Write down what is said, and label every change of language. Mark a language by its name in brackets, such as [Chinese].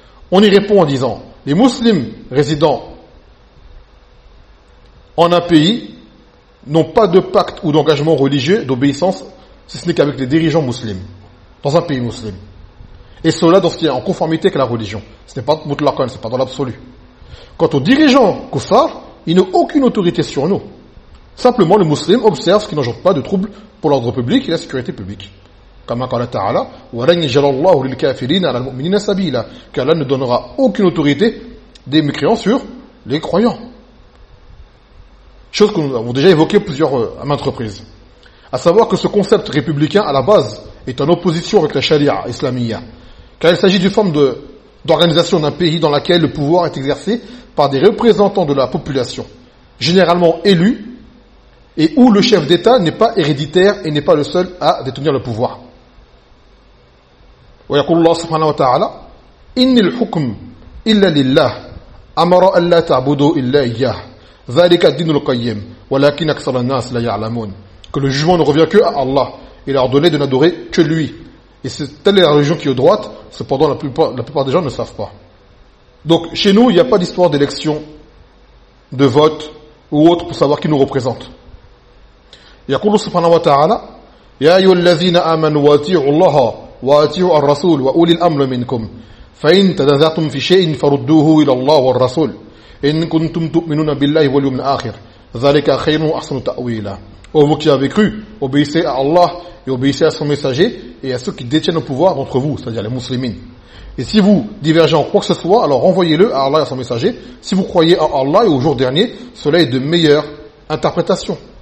[French] On y répond en disant, les musulmans résidant en un pays n'ont pas de pacte ou d'engagement religieux, d'obéissance, si ce n'est qu'avec les dirigeants musulmans, dans un pays musulman. Et cela dans ce qui est en conformité avec la religion. Ce n'est pas mutlaqan, ce n'est pas dans l'absolu. Quant aux dirigeants kuffar, ils n'ont aucune autorité sur nous. Simplement, les musulmans observent ce qui n'engendre pas de troubles pour l'ordre public et la sécurité publique. Comme a dit Allah, [Arabic] وَلَنْ يَجَلَ اللَّهُ لِلْكَافِرِينَ عَلَى الْمُؤْمِنِينَ سَبِيلًا. [French] Qu'Allah ne donnera aucune autorité des mécréants sur les croyants. Chose que nous avons déjà évoquée plusieurs à maintes reprises. A savoir que ce concept républicain, à la base, est en opposition avec la charia islamia. Car il s'agit d'une forme d'organisation d'un pays dans laquelle le pouvoir est exercé par des représentants de la population, généralement élus, et où le chef d'État n'est pas héréditaire et n'est pas le seul à détenir le pouvoir. [Arabic] ويقول الله سبحانه وتعالى إن الحكم إلا لله أمر أن لا تعبدوا إلا إياه ذلك الدين القيم ولكن أكثر الناس لا يعلمون. [French] Que le jugement ne revient que à Allah. Il a ordonné de n'adorer que lui. Et c'est telle la religion qui est droite, cependant la plupart des gens ne savent pas. Donc chez nous, il n'y a pas d'histoire d'élection, de vote ou autre pour savoir qui nous représente. [Arabic] يقول سبحانه وتعالى يا أيها الذين آمنوا واتيعوا الله واتيعوا الرسول وأولي الأمر منكم فإن تنازعتم في شيء فردوه إلى الله والرسول إن كنتم تؤمنون بالله واليوم الآخر ذلك خير وأحسن تأويلا. [French] Ô vous qui avez cru, obéissez à Allah et obéissez à son messager et à ceux qui détiennent le pouvoir d'entre vous, c'est-à-dire les musulmans. Et si vous divergez en quoi que ce soit, alors renvoyez-le à Allah et à son messager. Si vous croyez à Allah et au jour dernier, cela est de meilleure interprétation.